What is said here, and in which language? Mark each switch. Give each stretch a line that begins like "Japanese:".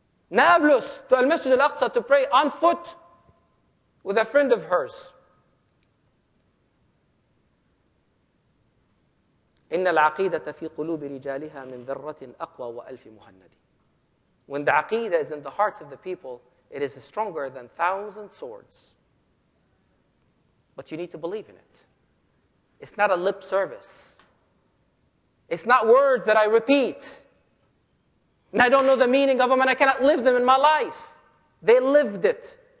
English: Nablus to Al-Masjid Al-Aqsa to pray on foot with a friend of hers.
Arabic: إن العقيدة في قلوب رجالها من ذرة أقوى وألف مهند.
English: When the aqidah is in the hearts of the people, it is stronger than 1,000 swords. But you need to believe in it. It's not a lip service. It's not words that I repeat. And I don't know the meaning of them and I cannot live them in my life. They lived it.